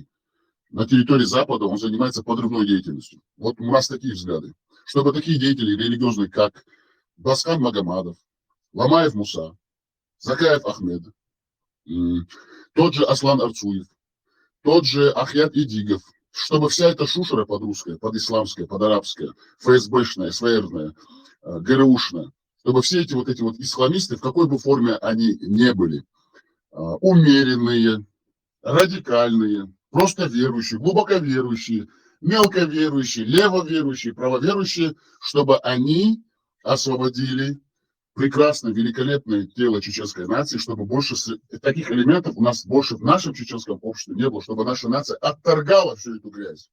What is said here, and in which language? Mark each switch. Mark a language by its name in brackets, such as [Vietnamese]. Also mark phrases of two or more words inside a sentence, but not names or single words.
[Russian] На территории Запада он занимается подрывной деятельностью. Вот у нас такие взгляды. Чтобы такие деятели религиозные, как Басхан Магомадов, Ламаев Муса, Закаев Ахмед, тот же Аслан Арцуев, тот же Ахьят Идигов, чтобы вся эта шушера подрусская, подисламская, подарабская, ФСБшная, СВРная, ГРУшная, чтобы все эти вот исламисты, в какой бы форме они не были, умеренные, радикальные, просто верующие, глубоко верующие, мелко верующие, левоверующие, правоверующие, чтобы они освободили прекрасное, великолепное тело чеченской нации, чтобы больше таких элементов у нас больше в нашем чеченском обществе не было, чтобы наша нация отторгала всю эту грязь.